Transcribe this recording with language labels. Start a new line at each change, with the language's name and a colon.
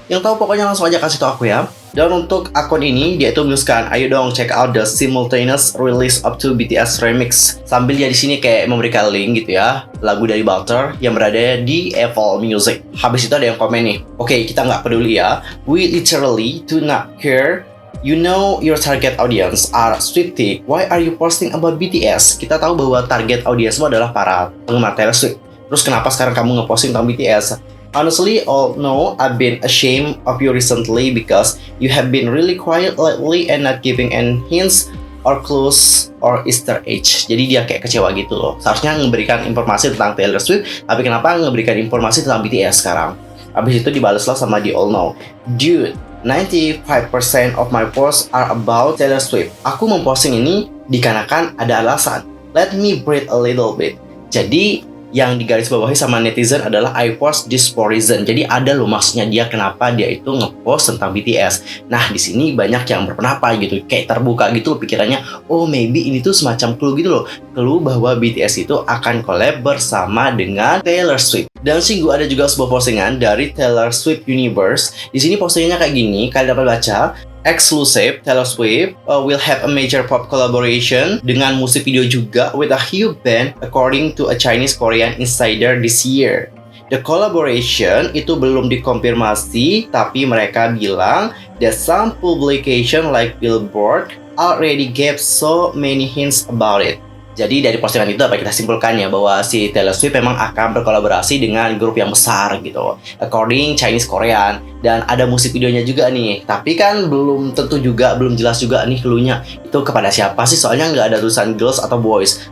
Indonesian: Yang tahu pokoknya langsung aja kasih tahu aku ya. Dan untuk akun ini, dia itu menuliskan, ayo dong
English: check out the simultaneous release of 2 BTS remix.
Indonesian: Sambil dia di sini kayak memberikan link gitu ya, lagu dari Butter yang berada di Apple Music. Habis itu ada yang komen nih, oke, kita nggak peduli ya.
English: We literally do not care. You know your target audience are Swiftie. Why are you posting about BTS?
Indonesian: Kita tahu bahwa target audiensmu adalah para penggemar Taylor Swift. Terus kenapa sekarang kamu ngeposting tentang BTS?
English: Honestly, all know I've been ashamed of you recently because you have been really quiet lately and not giving any hints or clues or Easter egg.
Indonesian: Jadi dia kayak kecewa gitu loh. Seharusnya memberikan informasi tentang Taylor Swift, tapi kenapa memberikan informasi tentang BTS sekarang? Habis itu dibalaslah sama di All Know.
English: Dude, 95% of my posts are about Taylor Swift.
Indonesian: Aku memposting ini dikarenakan ada alasan.
English: Let me breathe a little bit.
Indonesian: Jadi yang digarisbawahi sama netizen adalah
English: I post this for reason.
Indonesian: Jadi ada loh maksudnya dia kenapa dia itu ngepost tentang BTS. Nah, di sini banyak yang berpendapat gitu, kayak terbuka gitu loh pikirannya. Oh, maybe ini tuh semacam clue gitu loh. Clue bahwa BTS itu akan collab bersama dengan Taylor Swift. Dan singgu ada juga sebuah postingan dari Taylor Swift Universe. Di sini postingannya kayak gini, kalian dapat baca.
English: Exclusive, Taylor Swift will have a major pop collaboration
Indonesian: dengan musik video juga
English: with a huge band according to a Chinese Korean insider this year. The collaboration
Indonesian: itu belum dikonfirmasi, tapi mereka bilang
English: that some publication like Billboard already gave so many hints about it.
Indonesian: Jadi dari postingan itu dapat kita simpulkan ya bahwa si Taylor Swift memang akan berkolaborasi dengan grup yang besar gitu,
English: according Chinese Korean,
Indonesian: dan ada musik videonya juga nih. Tapi kan belum tentu juga, belum jelas juga nih clue-nya itu kepada siapa sih, soalnya nggak ada tulisan girls atau boys.